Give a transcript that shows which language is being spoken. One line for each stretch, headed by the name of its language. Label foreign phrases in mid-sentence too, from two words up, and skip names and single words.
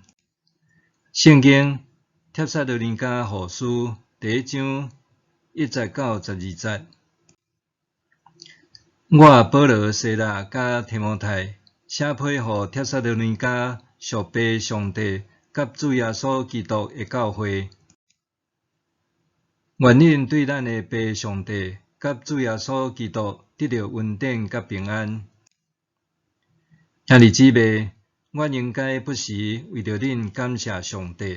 Min Nan Chinese: 圣经帖撒罗尼迦后书第1章1节到12节。我保罗、西拉甲提摩太写批互帖撒罗尼迦属父上帝甲主耶稣基督的教会。愿恁对咱的父上帝甲主耶稣基督得到恩典甲平安。兄弟姊妹，我应该不时为着恁感谢上帝。